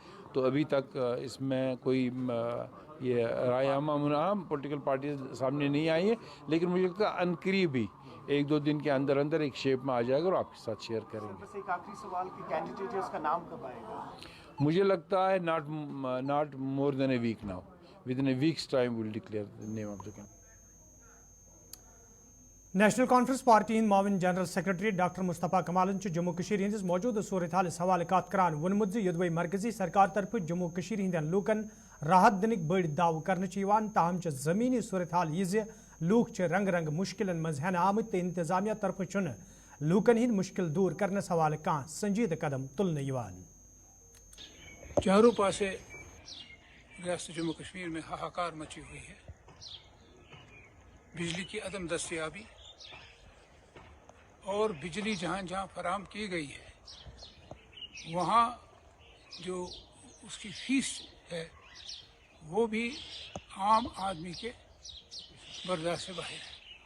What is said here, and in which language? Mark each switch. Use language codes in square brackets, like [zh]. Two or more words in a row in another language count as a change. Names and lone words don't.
[hi] तो अभी तक इसमें कोई ये रायामा मुनाम पॉलिटिकल पार्टी सामने नहीं आई है, लेकिन मुझे लगता है अनकरीब ही 1-2 दिन के अंदर अंदर एक शेप में आ जाएगा और आपके साथ शेयर करेंगे। बस एक आखिरी सवाल कि कैंडिडेट है, उसका नाम कब आएगा? मुझे लगता है [en] not more than a week now. Within a week's time we'll declare the name of the candidate. [ks] नेशनल कॉन्फ्रेंस पार्टी हिंद माविन जनरल सेक्रेटरी डॉक्टर मुस्तफ़ा कमालन जम्मू कश्मीर हिंदिस मौजूद सूरत हाल हवाले कत करान वोनमुत युदवई मरकजी सरकार तरफ जम्मू कश्मीर हिंदन लूकन राहत दिन बड़ दाव कर ताहम जमीनी सूरत हाल यह लूक रंग रंग मुश्किल मज हेन आमत तो इंतजामिया तरफ लूकन हिंद मुश्किल दूर करनस हवाले कह संजीद कदम तुलन। [hi] चारों पासे रियासत जम्मू कश्मीर में हाहाकार मची हुई है। बिजली की अदम दस्तयाबी और बिजली जहाँ जहाँ फराहम की गई है वहाँ जो उसकी फीस है वो भी आम आदमी के बर्दाश्त से बाहर है।